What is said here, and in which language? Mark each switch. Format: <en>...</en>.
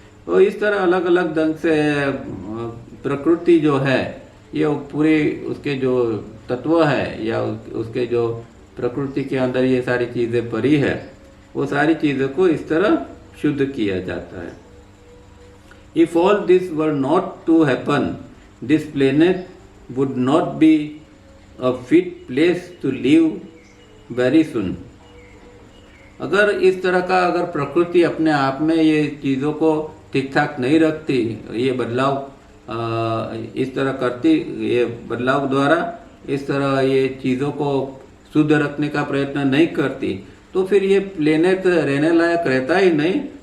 <hi>तो इस तरह अलग अलग ढंग से प्रकृति जो है ये पूरे उसके जो तत्व है या उसके जो प्रकृति के अंदर ये सारी चीजें पड़ी है, वो सारी चीजों को इस तरह शुद्ध किया जाता है।</hi> <en>If all this were not to happen, this planet would not be a fit place to live very soon.</en> <hi>अगर इस तरह का प्रकृति अपने आप में ये चीज़ों को ठीक ठाक नहीं रखती, ये बदलाव इस तरह करती, ये बदलाव द्वारा इस तरह ये चीज़ों को शुद्ध रखने का प्रयत्न नहीं करती, तो फिर ये प्लेनेट रहने लायक रहता ही नहीं।</hi>